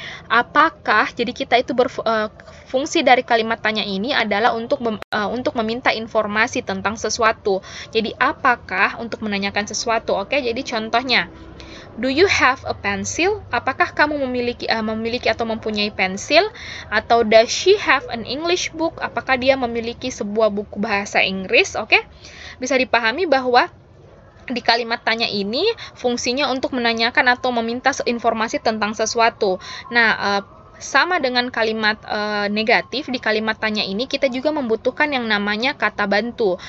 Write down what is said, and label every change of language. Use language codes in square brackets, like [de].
[id] Jadi jadi kita itu fungsi dari kalimat tanya ini adalah untuk meminta informasi tentang sesuatu. Jadi apakah untuk menanyakan sesuatu. Oke, jadi contohnya, [en] do you have a pencil? [id] Apakah kamu memiliki atau mempunyai pensil? Atau [en] does she have an English book? [id] Apakah dia memiliki sebuah buku bahasa Inggris? Oke, bisa dipahami bahwa di kalimat tanya ini fungsinya untuk menanyakan atau meminta informasi tentang sesuatu. Nah, sama dengan kalimat negatif, di kalimat tanya ini kita juga membutuhkan yang namanya kata bantu.